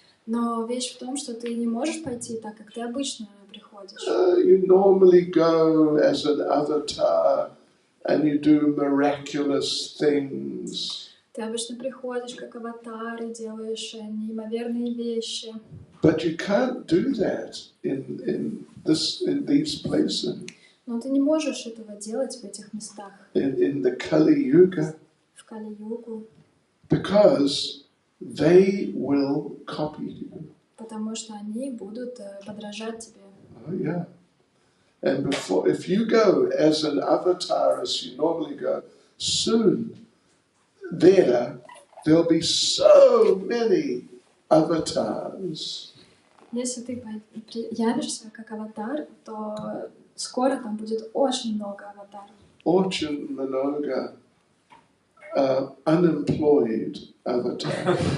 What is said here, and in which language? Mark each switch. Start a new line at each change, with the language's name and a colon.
Russian: Но вещь в том, что ты не можешь пойти так, как ты обычно приходишь.
English: You normally go as an avatar and you do miraculous things.
Russian: Ты обычно приходишь как аватар и делаешь неимоверные вещи.
English: But you can't do that in these places.
Russian: Но ты не можешь этого делать в этих местах.
English: In the Kali Yuga.
Russian: В Кали-югу.
English: Because they will copy you.
Russian: Потому что они будут подражать тебе.
English: Oh yeah. And if you go as an avatar as you normally go, soon there'll be so many avatars.
Russian: Если ты явишься как аватар, то скоро там будет очень много аватаров. Очень много
English: unemployed avatar.